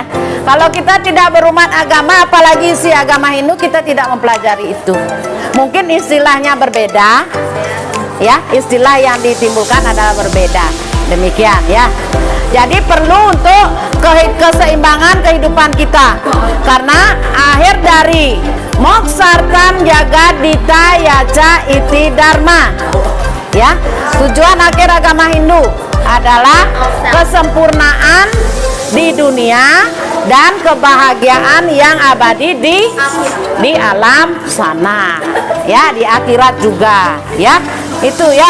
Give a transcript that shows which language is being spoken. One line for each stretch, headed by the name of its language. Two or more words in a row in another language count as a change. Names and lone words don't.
Indonesian: Kalau kita tidak berumat agama, apalagi isi agama Hindu, kita tidak mempelajari itu. Mungkin istilahnya berbeda ya, istilah yang ditimbulkan adalah berbeda. Demikian ya. Jadi perlu untuk keseimbangan kehidupan kita. Karena akhir dari
Sanskrit: moksartan jagat dita yaca iti dharma.
Indonesian: Ya, tujuan akhir agama Hindu adalah kesempurnaan di dunia dan kebahagiaan yang abadi di alam sana. Ya, di akhirat juga, ya. Itu ya.